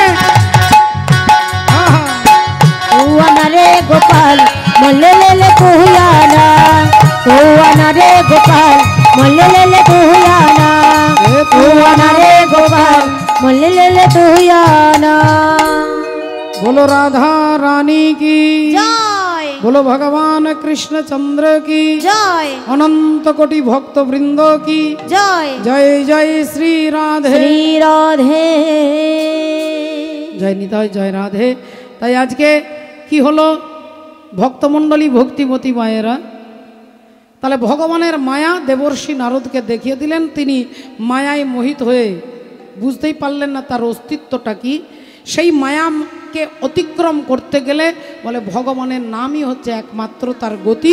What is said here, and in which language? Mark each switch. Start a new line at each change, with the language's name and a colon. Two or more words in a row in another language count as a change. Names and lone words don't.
Hindi: तू आना रे गोपाल, मन ले ले तू आना, तू आना रे गोपाल, मन ले ले तू आना, तू आना रे गोपाल, मुल्ले ले ले तू आना। बोलो राधा रानी की जय बोलो भगवान कृष्ण चंद्र की जय अनंत कोटि भक्त वृंद की जय जय जय श्री राधे श्री राधे। जय निताय जय राधे।
Bangla: তাই আজকে কি হলো ভক্তমণ্ডলী ভক্তিমতী মায়েরা, তাহলে ভগবানের মায়া দেবর্ষি নারদকে দেখিয়ে দিলেন। তিনি মায়ায় মোহিত হয়ে বুঝতেই পারলেন না তার অস্তিত্বটা কি। সেই মায়াকে অতিক্রম করতে গেলে বলে ভগবানের নামই হচ্ছে একমাত্র তার গতি।